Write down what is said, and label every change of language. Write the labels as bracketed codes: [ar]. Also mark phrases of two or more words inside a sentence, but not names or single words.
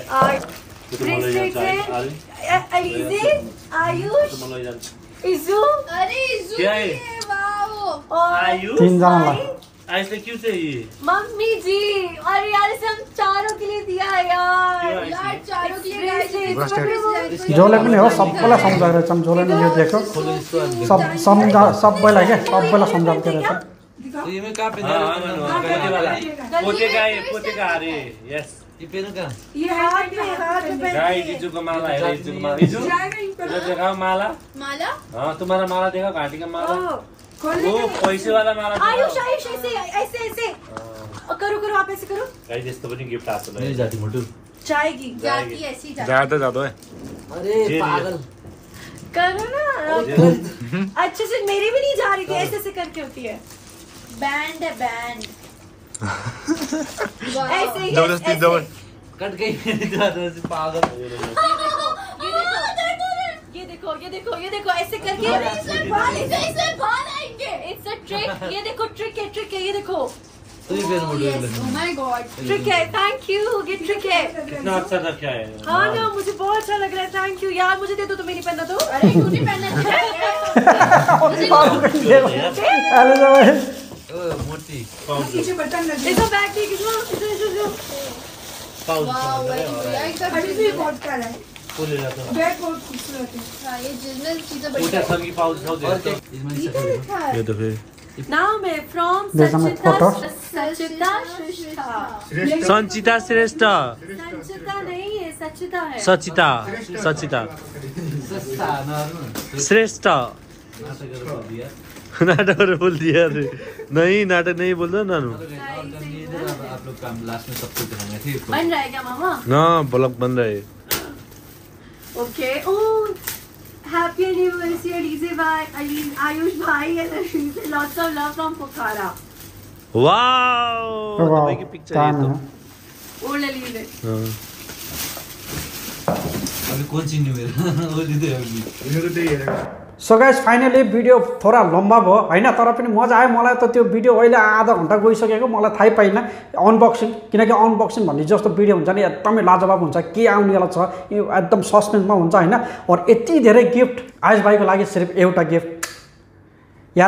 [hi] ब्रेसलेट है। अलीज़े आयुष इज़ू अरे इज़ू क्या है? वाओ। और आयुष? [ne] तीन जनालाई [hi] ऐसे क्यों चाहिए? मम्मी जी। अरे यार इसे हम चारों के लिए दिया है यार। यार चारों के लिए गाइस [ne] जोले पनि हो सबैलाई सम्झाएर छौँ जोले नि यो देखो सबैलाई क्या सबैलाई सम्झाउँदै रहेछ [hi] तो ये मैं कहाँ पे पोते वाला। पोते का है पोते का अरे यस। ये पहनो कहाँ? ये हाथ में गाइस इज्जू का माला है। इज्जू का माला। इज्जू इधर दिखाओ माला। माला हाँ तुम्हारा माला देखो घाटी का माला। वो पैसे वाला माला। आयुष आयुष ऐसे ऐसे ऐसे करो करो आप ऐसे करो। [ne] गाइस यस्तो पनि गिफ्ट आएको [hi] नहीं जाती मोटू। जाएगी जाती ऐसी जाती। ज्यादा ज्यादा है अरे पागल। करो ना अच्छे से। मेरी भी नहीं जा रही थी। ऐसे ऐसे करके होती है। बैंड है बैंड। ऐसे ही जबरदस्ती जबर कट गई मेरी दादा से पागल। ये देखो ये देखो ये देखो ऐसे करके इससे बाल आएंगे। [en] It's a trick. [hi] ये देखो ट्रिक है ये देखो [en] Oh my god. [hi] ट्रिक है, [en] thank you, [hi] ये ट्रिक है। कितना अच्छा था क्या है? हाँ ना, मुझे बहुत अच्छा लग रहा है, [en] thank you [hi] यार। मुझे दे दो, तुम्हें नहीं पहनना तो। अरे क्यों नहीं पहनना? एलिजा भाई मोटी इसका बैग ठीक है। [en] Wow very good. [hi] फुल लेता हूं। हाँ, ये जिनरल चीजें बड़ी उठा सब की पाउच था दे। ये तो फिर नाम है फ्रॉम [en] There's some photos. [hi] सचिता श्रेष्ठा। संचिता श्रेष्ठ। संचिता नहीं है, सचिता है। सचिता सचिता श्रेष्ठ। नाटक बोल दिया रे। नहीं नाटक नहीं बोल दो नानू। आप लोग काम लास्ट में सब कुछ दिखाएंगे ठीक है। बन रहा है क्या मामा? ना ब्लॉग बन रहा है। ओके। [en] Oh happy anniversary अलीज़े भाई, आयुष भाई and अलीज़े, lots of love from Pokhara। [hi] वाओ भाई की पिक्चर है तो। ओल्ड अलीज़े। हां अभी कौन सी नहीं मेरा वो दे अभी। [ne] सो गाइस फाइनली भिडियो थोड़ा लम्बा भयो हैन, तर पनि मजा आयो मलाई त। त्यो भिडियो अहिले आधा घन्टा गइसकेको, मलाई थाहै पाइनँ अनबक्सिङ, किनकि अनबक्सिङ भन्ने जस्तो भिडियो हुन्छ नि एकदमै लाजवाब हुन्छ, के आउनेवाला छ यो एकदम सस्पेन्समा हुन्छ हैन। और यति धेरै गिफ्ट आयुष भाइको लागि सिर्फ एउटा गिफ्ट यार।